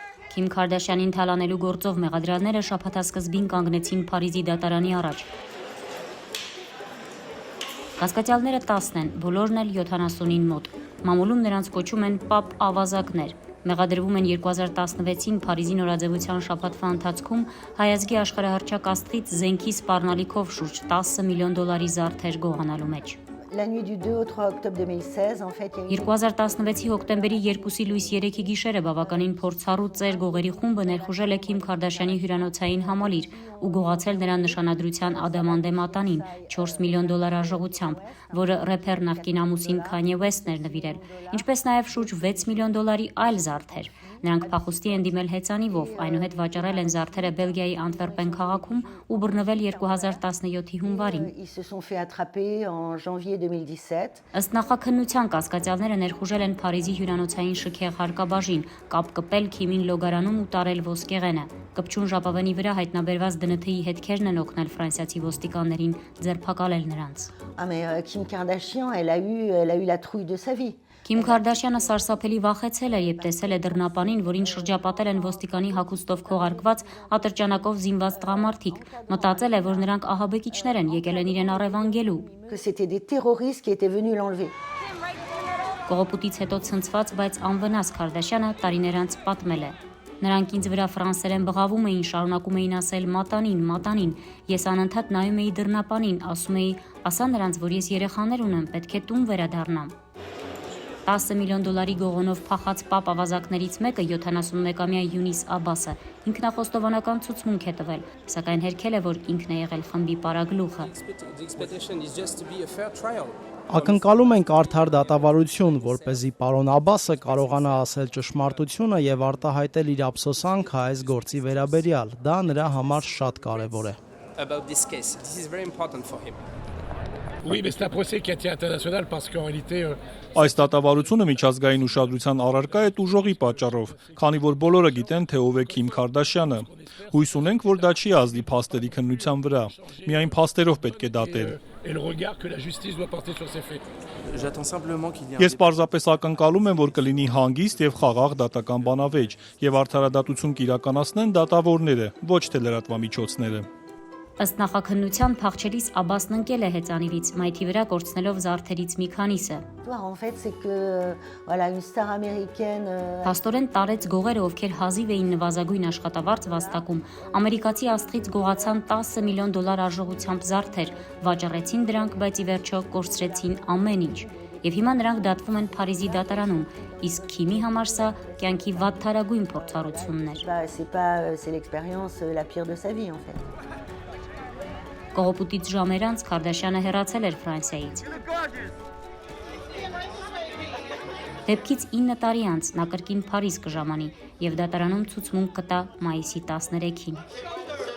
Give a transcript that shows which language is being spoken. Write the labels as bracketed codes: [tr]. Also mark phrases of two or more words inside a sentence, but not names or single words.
[hy] Քիմ Քարդաշյանին թալանելու գործով մեղադրյալները շաբաթասկզբին կանգնեցին Փարիզի դատարանի առաջ։ Կասկածյալները 10 են, բոլորն էլ 70-ին մոտ։ Մամուլում նրանց կոչում են պապ ավազակներ։ Մեղադրվում են 2016-ին Փարիզի նորաձևության շաբաթվա ընթացքում հայազգի աշխարհահռչակ աստղից զենքի սպառնալիքով շուրջ 10 միլիոն դոլարի զարդեր գողանալու մեջ։ [fr] La nuit du 2 au 3 octobre 2016, en fait, il y a eu [hy] 2016-ի հոկտեմբերի 2-ի լույս 3-ի գիշերը բավականին փորձառու ծեր գողերի խումբը ներխուժել է Քիմ Քարդաշյանի հյուրանոցային համալիր ու գողացել նրան նշանադրության ադամանդե մատանին 4 միլիոն դոլար արժողությամբ, որը рэփեր նախկին ամուսին Քանյե Ուեսթն էր նվիրել, ինչպես նաև շուրջ 6 միլիոն դոլարի այլ զարդեր։ Նրանք փախուստի են դիմել հեծանիվով, այնուհետ վաճառել են զարդերը Բելգիայի Անտվերպեն քաղաքում ու բռնվել 2017-ի հունվարին։ [fr] ils se sont fait attraper en janvier 2017. [hy] Ըստ նախաքննության կասկածյալները ներխուժել են Փարիզի հյուրանոցային շքեղ հարկաբաժին, կապ կպել Քիմին լոգարանում ու տարել ոսկեղենը։ Կպչուն ժապավենի վրա հայտնաբերված ԴՆԹ-ի հետքերն են օգնել ֆրանսիացի ոստիկաններին ձերբակալել նրանց։ [fr] Ah mais Kim Kardashian, elle a eu la trouille de sa vie. [hy] Քիմ Քարդաշյանը սարսափելի վախեցել է, երբ տեսել է դռնապանին, որին շրջապատել են ոստիկանի հագուստով քողարկված ատրճանակով զինված տղամարդիկ։ Մտածել է, որ նրանք ահաբեկիչներ են, եկել են իրեն առևանգելու։ [fr] Que c'était des terroristes qui étaient venus l'enlever. [hy] Կողոպուտից հետո ցնցված, բայց անվնաս Քարդաշյանը տարիներ անց պատմել է. Նրանք ինձ վրա ֆրանսերեն բղավում էին, շարունակում էին ասել մատանին, մատանին։ Ես անընդհատ նայում էի դռնապանին, ասում էի, ասա նրանց, որ ես երեխաներ ունեմ, պետք է տուն վերադառնամ։ 10 միլիոն դոլարի գողոնով փախած պապ ավազակներից մեկը 71-ամյա Յունիս Աբասը ինքնախոստովանական ցուցմունք է տվել, սակայն հերքել է, որ ինքն է եղել խմբի պարագլուխը։ Ակնկալում ենք արդար դատավարություն, որպեսզի պարոն Աբասը կարողանա ասել ճշմարտությունը եւ արտահայտել իր ափսոսանքը այս գործի վերաբերյալ։ Դա նրա համար շատ կարեւոր է։ [fr] Oui, mais c'est un procès qui attire international parce qu'en réalité, [hy] Այս դատավարությունը միջազգային ուշադրության առարկա է ուժողի պատճառով, քանի որ բոլորը գիտեն, թե ով է Քիմ Քարդաշյանը։ Հույս ունենք, որ դա չի ազդի փաստերի քննության վրա։ Միայն փաստերով պետք է դատել։ [fr] et le regard que la justice doit porter sur ces faits. [hy] Ես պարզապես ակնկալում եմ, որ կլինի հանգիստ եւ խաղաղ դատական բանավեճ եւ արդարադատություն կիրականացնեն դատավորները, ոչ թե լրատվամիջոցները։ Ըստ նախաքննության փախչելիս Աբասն ընկել է հեծանիվից, մայթի վրա կորցնելով զարդերից մի քանիսը։ [fr] En fait, c'est que voilà, une star américaine [hy] Փաստորեն տարեց գողերը, ովքեր հազիվ էին նվազագույն աշխատավարձ վաստակում, ամերիկացի աստղից գողացան 10 միլիոն դոլար արժողությամբ զարդեր, վաճառեցին դրանք, բայց ի վերջո կորցրեցին ամեն ինչ։ Եվ հիմա նրանք դատվում են Փարիզի դատարանում, իսկ Քիմի համար սա կյանքի վատթարագույն փորձառությունն էր։ [fr] c'est l'expérience la pire de sa vie en fait. [hy] Կողոպուտից ժամեր անց Քարդաշյանը հեռացել էր Ֆրանսիայից։ Դեպքից 9 տարի անց նա կրկին Փարիզ կժամանի եւ դատարանում ցուցմունք կտա մայիսի 13-ին։